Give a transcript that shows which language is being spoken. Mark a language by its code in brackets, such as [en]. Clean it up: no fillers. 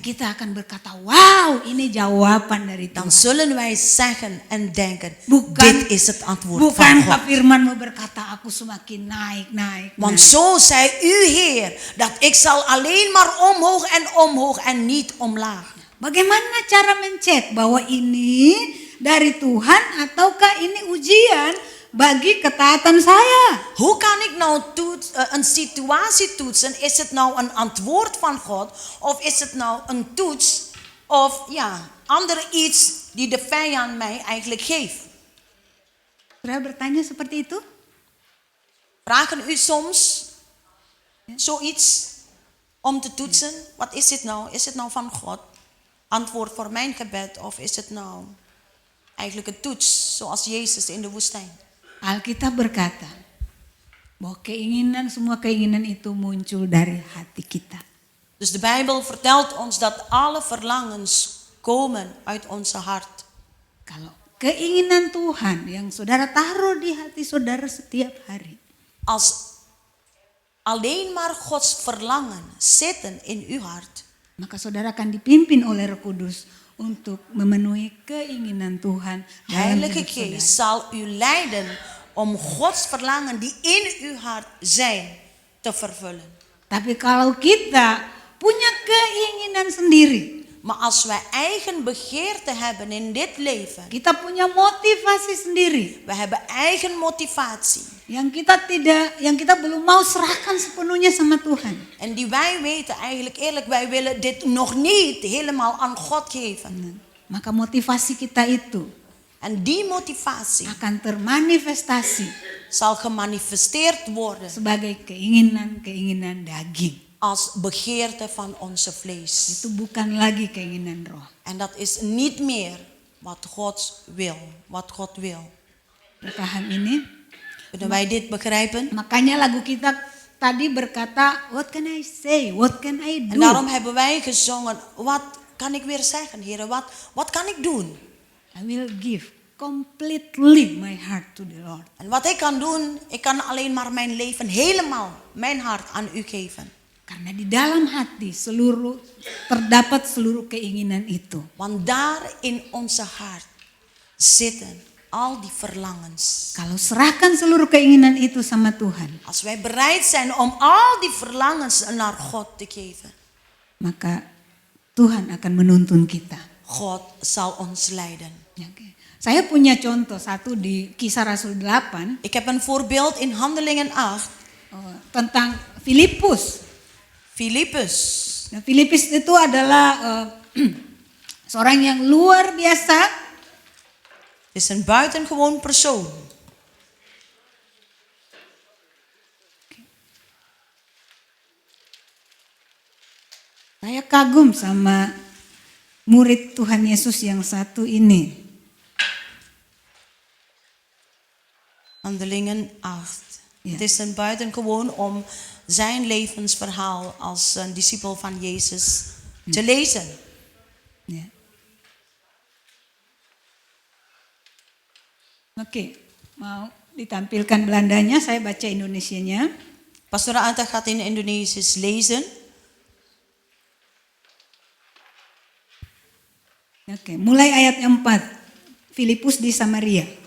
[id] kita akan berkata, wow, ini jawaban dari [nl] dan zullen wij zeggen en denken, [id] Bukan- [nl] dit is het antwoord van [id] Bukankah [nl] God. [id] firman-Mu berkata, aku semakin naik. [nl] Want zo zei u, Heer, dat ik zal alleen maar omhoog en niet omlaag. [id] Bagaimana cara mencek bahwa ini dari Tuhan ataukah ini ujian bagi ketaatan saya? [nl] Hoe kan ik nou een situatie toetsen? Is het nou een antwoord van God? Of is het nou een toets? Of ja, andere iets die de vijand mij eigenlijk geeft? [id] Saudara bertanya seperti itu? [nl] Vragen u soms zoiets om te toetsen? Wat is dit nou? Is het nou van God? Antwoord voor mijn gebed? Of is het nou eigenlijk een toets zoals Jezus in de woestijn? [id] Alkitab berkata bahwa semua keinginan itu muncul dari hati kita. [nl] Dus de Bijbel vertelt ons dat alle verlangens komen uit onze hart. [id] Kalau keinginan Tuhan yang saudara taruh di hati saudara setiap hari, [nl] Als alleen maar Gods verlangen zitten in uw hart, [id] maka saudara akan dipimpin oleh Roh Kudus untuk memenuhi keinginan Tuhan dalam [nl] Heilige [id] hidup saudara. [nl] Geest zal u leiden om Gods verlangen die in uw hart zijn te vervullen. [id] Tapi kalau kita punya keinginan sendiri, [nl] Maar als wij eigen begeerte hebben in dit leven, [id] kita punya motivasi sendiri, [nl] we hebben eigen motivatie [id] yang kita belum mau serahkan sepenuhnya sama Tuhan, [nl] en die wij weten eigenlijk eerlijk, wij willen dit nog niet helemaal aan God geven. [id] maka motivasi kita itu [nl] En die motivatie [id] akan termanifestasi [nl] zal gemanifesteerd worden [id] sebagai keinginan daging. [nl] als begeerte van onze vlees. [id] Itu bukan lagi keinginan roh. [nl] En dat is niet meer wat God wil. [id] Paham ini? [nl] Kunnen wij dit begrijpen? [id] Makanya lagu kita tadi berkata, [en] what can I say? What can I do? [nl] En daarom hebben wij gezongen, wat kan ik weer zeggen, Heer? Wat kan ik doen? [en] I will give completely my heart to the Lord. [nl] En wat ik kan doen, ik kan alleen maar mijn leven helemaal, mijn hart aan u geven. [id] Karena di dalam hati terdapat seluruh keinginan itu. [nl] Want daar in onze hart zitten al die verlangens. [id] Kalau serahkan seluruh keinginan itu sama Tuhan, [nl] Als wij bereid zijn om al die verlangens naar God te geven, [id] maka Tuhan akan menuntun kita. [nl] God zal ons leiden. [id] Oke. Saya punya contoh satu di Kisah Rasul 8 [nl] Ik heb een voorbeeld in Handelingen 8. [id] tentang Filipus. [nl] Filippus. [id] Nah, Filipus itu adalah seorang yang luar biasa. [nl] Is een buitengewoon persoon. [id] Saya kagum sama murid Tuhan Yesus yang satu ini. [nl] Handelingen 8. Ja. Het is een buitengewoon om zijn levensverhaal als een discipel van Jezus te lezen. [id] Ya. Oke, mau ditampilkan Belandanya, saya baca Indonesianya. [nl] Pastor Anta gaat in Indonesisch lezen. [id] Oke, mulai ayat 4. Filipus di Samaria.